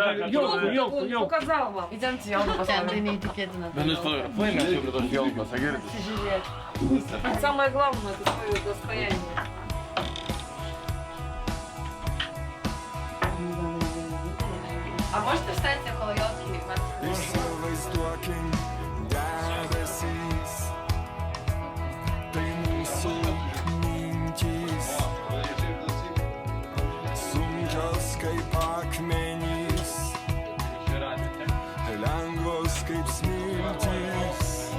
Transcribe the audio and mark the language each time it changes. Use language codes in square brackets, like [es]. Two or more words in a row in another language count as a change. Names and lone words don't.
[ru] Показал вам. Идемте елку посмотрим. Самое главное, это свое достояние. А можете встать около елки? [lt] Įsivaizduokim debesys, tai mūsų mintys, sunkios kaip akmenys, lengvos kaip smiltys.